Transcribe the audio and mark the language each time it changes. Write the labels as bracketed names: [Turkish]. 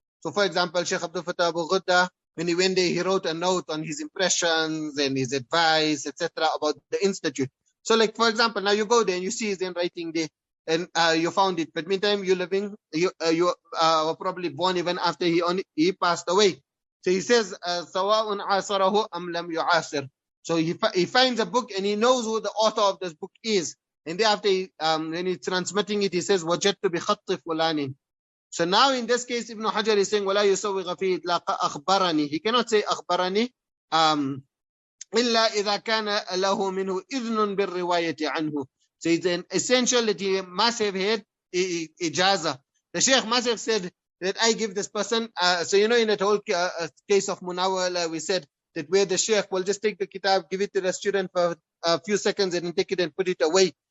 [English] So for example, Sheikh Abdul Fattah Abu Ghudda, when he went there, he wrote a note on his impressions and his advice, etc. about the institute. So like, for example, now you go there and you see his handwriting there. and you found it. But meantime, you were probably born even after he passed away. So he says, [Arabic] سواء عاصره أم لم يعاصر. [English] So he finds a book and he knows who the author of this book is. And thereafter, when he's transmitting it, he says, [Arabic] وجدت بخط فلان. [English] So now in this case, Ibn Hajar is saying, [Arabic] ولا يسوغ فيه إطلاق أخبرني. [English] He cannot say [Arabic] أخبرني إلا إذا كان له منه إذن بالرواية عنه. [English] So it's an essential that he must have had Ijāzah. The Sheikh must have said that I give this person. So in that whole case of Munawwala, we said that where the Sheikh will just take the kitab, give it to the student for a few seconds and then take it and put it away.